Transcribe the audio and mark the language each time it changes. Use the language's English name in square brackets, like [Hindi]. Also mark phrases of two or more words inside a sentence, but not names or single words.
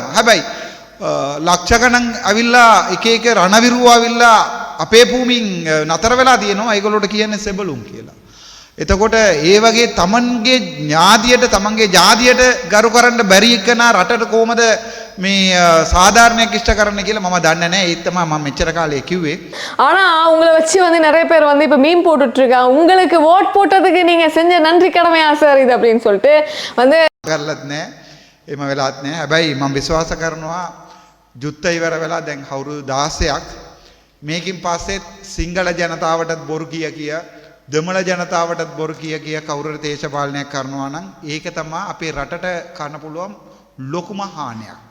[Sinhala] හැබැයි ලක්ෂ ගණන් අවිල්ලා එක එක රණවිරුව අවිල්ලා අපේ භූමින් නතර වෙලා තියෙනවා. ඒගොල්ලෝට කියන්නේ සෙබළුන් කියලා. එතකොට ඒ වගේ තමන්ගේ ඥාතියට තමන්ගේ ජාතියට ගරු කරන්න බැරි එකන රටට කොහමද මේ சாதாரணයක් ඉෂ්ට කරන්න කියලා මම දන්නේ නැහැ. ඒත් තමයි මම මෙච්චර කාලේ කිව්වේ. [Tamil] ஆனா உங்களை வச்சு வந்து நிறைய பேர் வந்து இப்ப மீம் போட்டுட்டு இருக்காங்க. உங்களுக்கு ஓட் போட்டதுக்கு நீங்க செஞ்ச நன்றி கடமையா சார் இது அப்படின்னு சொல்லிட்டு வந்து [Sinhala] කරලත් නැහැ. එහෙම වෙලාත් නැහැ. හැබැයි මම විශ්වාස කරනවා යුද්ධ ඉවර වෙලා දැන් අවුරුදු 16ක් මේකින් පස්සේ සිංහල ජනතාවටත් බොරු කිය දෙමළ ජනතාවටත් බොරු කිය කවුරුර දේශපාලනයක් කරනවා නම් ඒක තමයි අපේ රටට කරන්න පුළුවන් ලොකුම හානියක්.